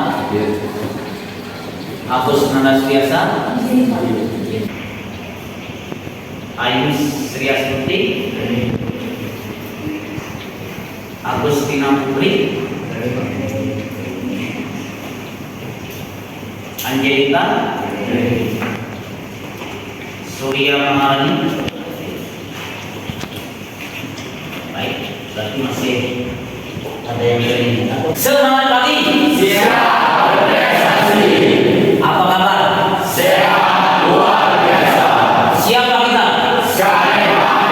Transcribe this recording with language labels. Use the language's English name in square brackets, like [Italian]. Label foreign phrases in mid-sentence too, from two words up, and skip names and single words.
[Indonesian] Agus Nandaspiasa, Ayus Sriastuti, Agustina Putri, Angelita, Surya Maharani. Baik, berarti masih ada yang lain. Semangat pagi. Siap berprestasi. Apa kabar? Sehat luar biasa. Siapa kita? Saya.